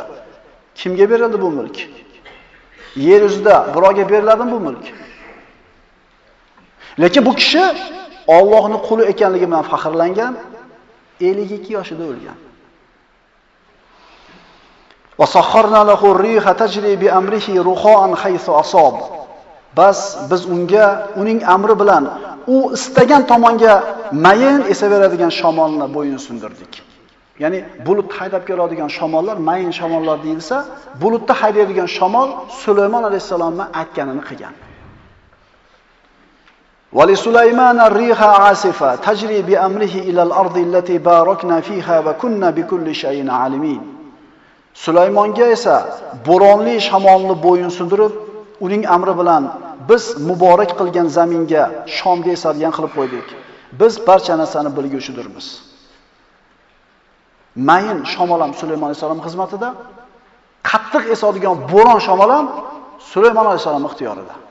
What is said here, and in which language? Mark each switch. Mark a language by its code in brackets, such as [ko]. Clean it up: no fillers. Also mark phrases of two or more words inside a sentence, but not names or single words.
[uz] Kimga berildi bu mulk? Yer yuzida birovga beriladimi bu mulk? Lekin bu kishi Allohning quli ekanligi bilan faxrlangan, 52 yoshida o'lgan. [ar] وسخرنا له الريح تجري بأمره رخاء حيث أصاب. [uz] Bas biz unga uning amri bilan u istagan tomonga mayin esaveradigan shamolni bo'yin sundirdik. Ya'ni bulut haydab keladigan shamollar mayin shamollar deyilsa, bulutda haydaydigan shamol Sulaymon alayhisalomning aytganini qilgan. [ar] ولسليمان الريح عاصفة تجري بأمره إلى الأرض التي باركنا فيها وكنا بكل شيء عالمين. [uz] Sulaymonga esa bo'ronli shamolni bo'yin sundirib, uning amri bilan biz muborak qilgan zaminga Shomga esadigan qilib qo'ydik. Biz barcha narsani bilguvchidirmiz. mayin shamol ham Sulaymon alayhisalom xizmatida, qattiq esadigan bo'ron shamol ham Sulaymon alayhisalom ixtiyorida.